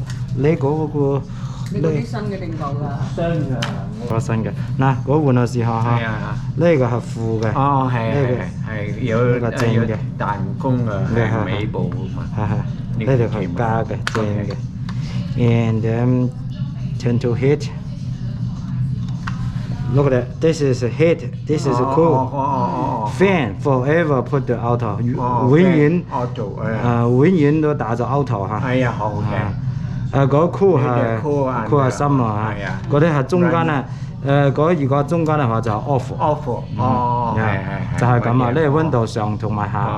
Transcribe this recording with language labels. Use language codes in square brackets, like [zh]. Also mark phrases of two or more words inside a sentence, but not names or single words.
[yue] 你嗰個。呢個啲新嘅定舊㗎？新嘅。個新嘅，嗱，嗰換嘅時候嚇，呢個係負嘅。哦，係有正嘅彈弓嘅尾部嘛。呢條係加嘅正嘅。 [en] And then turn to heat. Look at that. This is heat. This is cool. Fan forever put the auto. [yue] 永遠永遠都打咗 auto 嚇。係啊，好嘅。嗰 cool 係深啊，嗰啲係中間啊。如果中間嘅話就 off。哦，係。就係咁啊，呢個溫度上同埋下。